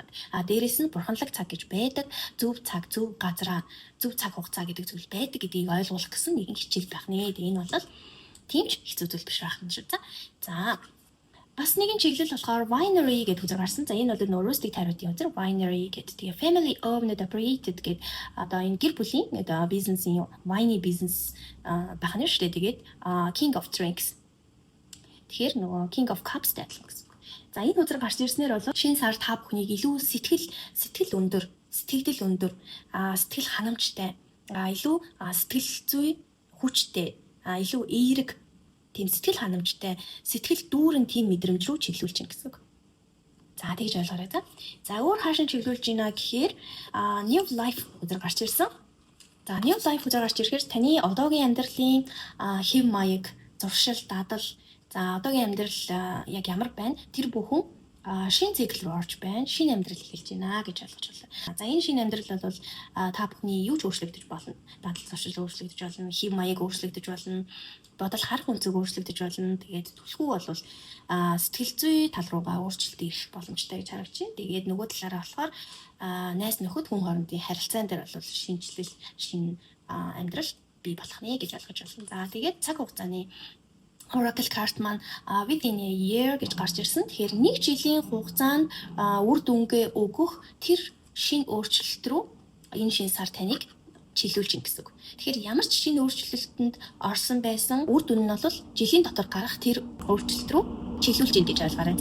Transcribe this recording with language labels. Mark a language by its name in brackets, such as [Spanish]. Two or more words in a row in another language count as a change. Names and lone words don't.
[Mongolian] Дээрээс нь бурханлаг цаг гэж байдаг. Зөв цаг, зөв газараа, зөв цаг хугацаа гэдэг зүйл байдаг гэдгийг ойлгуулах гэсэн нэгэн хичээл байх нэ. Энэ бол тийм ч хэцүү зүйл биш байх нь шүү. За бас нэгэн чиглэл болохоор winery гэдэг үзэр гарсан. За энэ бол нөө rustic тариутын үзэр winery гэдэг. Тэгээ [English] family owned operated [Mongolian] гэдэг одоо энэ гэр бүлийн одоо бизнесийн wine бизнес байх нь шүү дээ. [English] Тэгээд king of drinks. [Mongolian] Тэгэхээр нөгөө [English] king of cups [Mongolian] гэдэг гэсэн. За энэ үзэр гарч ирснээр бол шинэ сар та бүхнийг илүү сэтгэл өндөр, сэтгэл ханамжтай, илүү сэтгэл зүй хүчтэй, илүү эерэг тийм сэтгэл ханамжтай, сэтгэл дүүрэн тийм мэдрэмж рүү чиглүүлж чинь гэсэн үг. За тэгж ойлгоорой за. За өөр хаашаа чиглүүлж гинэ гэхээр [English] new life [Mongolian] үзэр гарч ирсэн. За [English] new life [Mongolian] үзэр гарч ирэхээр таны одоогийн амьдралын хэв маяг, зуршил, дадал, за одоогийн амьдрал яг ямар байна? Тэр бүхэн шинэ цикл рүү орж байна. Шинэ амьдрал эхэлж байна гэж ойлгож байна. За энэ шинэ амьдрал бол та бүхний юу ч өөрчлөгдөж болно. Дадал зуршил өөрчлөгдөж болно, хэв маяг өөрчлөгдөж болно, бодол харах үнцэг өөрчлөгдөж болно. Тэгээд түлхүү бол сэтгэл зүй тал руугаа өөрчлөлт ирэх боломжтой гэж харагдаж байна. Тэгээд нөгөө талаараа болохоор найз нөхөд хүн хоорондын харилцаан дээр бол шинжлэл, шинэ амьдрал бий болох нэ гэж ойлгож байна. За тэгээд цаг хугацааны [English] Oracle card [Mongolian] маань [English] within a year [Mongolian] гэж гарч ирсэн. Тэгэхээр нэг жилийн хугацаанд үр дүнгээ өгөх тэр шинэ өөрчлөлт рүү энэ шинэ сар таныг чиглүүлж ин гэсэн үг. Тэгэхээр ямар ч шинэ өөрчлөлтөнд орсон байсан үр дүн нь бол жилийн дотор гарах тэр өөрчлөлт рүү чиглүүлж ин гэж ойлгоорой.